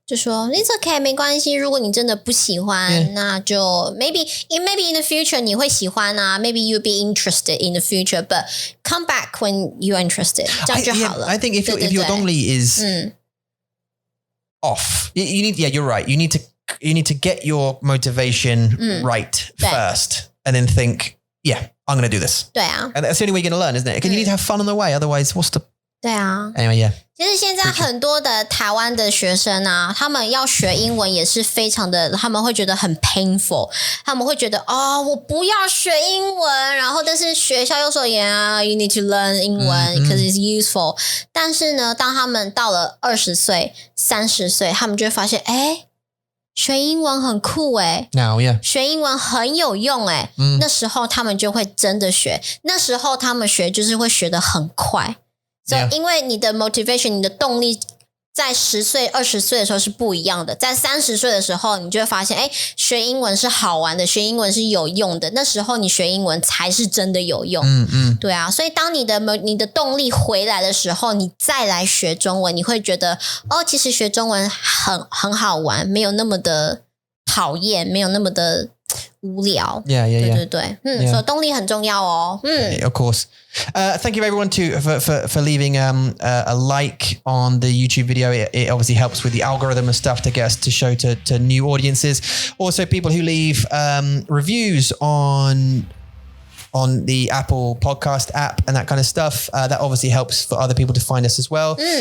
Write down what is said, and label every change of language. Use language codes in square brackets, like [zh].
[zh] 就说 [en] it's okay [zh] 没关系，如果你真的不喜欢，那就 [en] maybe in the future [zh] 你会喜欢啊 [en] maybe you'll be interested in the future, but come back when you're interested， [zh] 这样就好了。 [en] I think if your dongli is off, you need you're right. You need to get your motivation right first, and then think, I'm going to do this. [zh] 对啊 [en] And that's the only way you're going to learn, isn't it? Because you need to have fun on the way. Otherwise, what's the... [zh] 对啊 [en] Anyway, [zh] 其实现在很多的台湾的学生啊，他们要学英文也是非常的，他们会觉得很 painful， 他们会觉得我不要学英文，然后但是学校又说 [en] yeah you need to learn [zh] 英文 [en] because it's useful， [zh] 但是呢当他们到了20岁30岁，他们就会发现学英文很酷 [en] Now, [zh] 学英文很有用那时候他们就会真的学，那时候他们学就是会学得很快，所以因为你的 motivation 你的动力在10岁20岁的时候是不一样的，在30岁的时候你就会发现学英文是好玩的，学英文是有用的，那时候你学英文才是真的有用。对啊，所以当你的动力回来的时候，你再来学中文，你会觉得其实学中文很好玩，没有那么的讨厌，没有那么的无聊。 [en] Yeah. [zh] 对对对，所以动力很重要哦。 [en] Of course. Thank you everyone for leaving a like on the YouTube video. It obviously helps with the algorithm and stuff to get us to show to new audiences. Also, people who leave reviews on the Apple podcast app and that kind of stuff, that obviously helps for other people to find us as well.